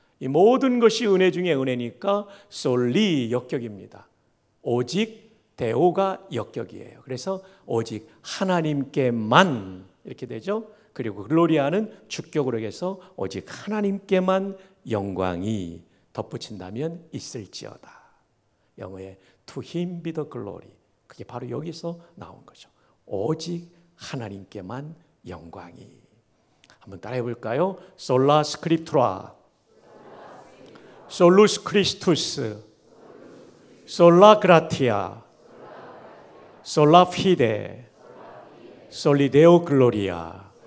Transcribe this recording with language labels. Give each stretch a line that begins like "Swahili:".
Korean: 이 모든 것이 은혜 중에 은혜니까 솔리 역격입니다. 오직 데오가 역격이에요. 그래서 오직 하나님께만 이렇게 되죠. 그리고 글로리아는 주격으로 해서 오직 하나님께만 영광이 덧붙인다면 있을지어다. 영어의
English: to him be the glory.
Korean: 그게 바로 여기서 나온 거죠. 오직 하나님께만 영광이. 한번 따라해 볼까요? 솔라 스크립투라, 솔루스 크리스투스, 솔라 그라티아, 솔라 피데, 솔리데오 글로리아.